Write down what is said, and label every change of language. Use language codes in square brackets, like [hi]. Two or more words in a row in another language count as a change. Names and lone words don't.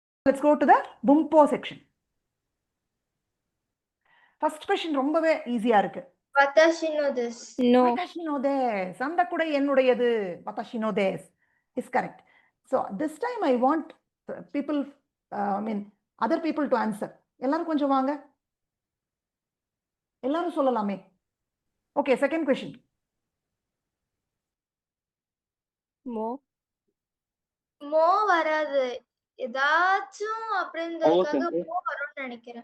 [en] let's go to the bumpo section. First question [ta] ரொம்பவே ஈஸியா இருக்கு. [ja] 私のです. [en] No. [ja] 私のです. [ta] அந்த கூட என்னுடையது. [ja] 私のです [en] is correct. So this time I want people, other people to answer. [ta] எல்லாரும் கொஞ்சம் வாங்க. எல்லாரும் சொல்லலாமே. [en] Okay, second question. [ta] மோ வராது. ஏதாச்சும் அப்படின்றதுக்காக மோ வரும்னு நினைக்கிறேன்.